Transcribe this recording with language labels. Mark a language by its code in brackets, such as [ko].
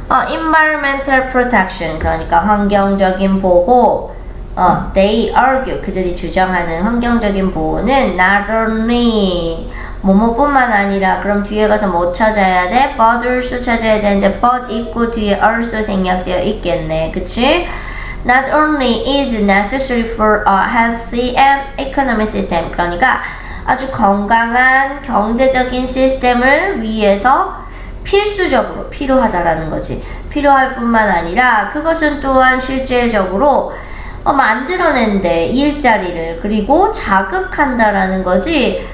[en] environmental protection, [ko] 그러니까 환경적인 보호. [en] they argue, [ko] 그들이 주장하는 환경적인 보호는 [en] not only [ko] 뭐뭐뿐만 아니라, 그럼 뒤에 가서 뭐 찾아야 돼? [en] but also [ko] 찾아야 되는데 but 있고 뒤에 also 생략되어 있겠네. 그치? [en] Not only is necessary for a healthy and economic system, [ko] 그러니까 아주 건강한 경제적인 시스템을 위해서 필수적으로 필요하다라는 거지. 필요할 뿐만 아니라 그것은 또한 실질적으로 만들어낸데 일자리를 그리고 자극한다라는 거지.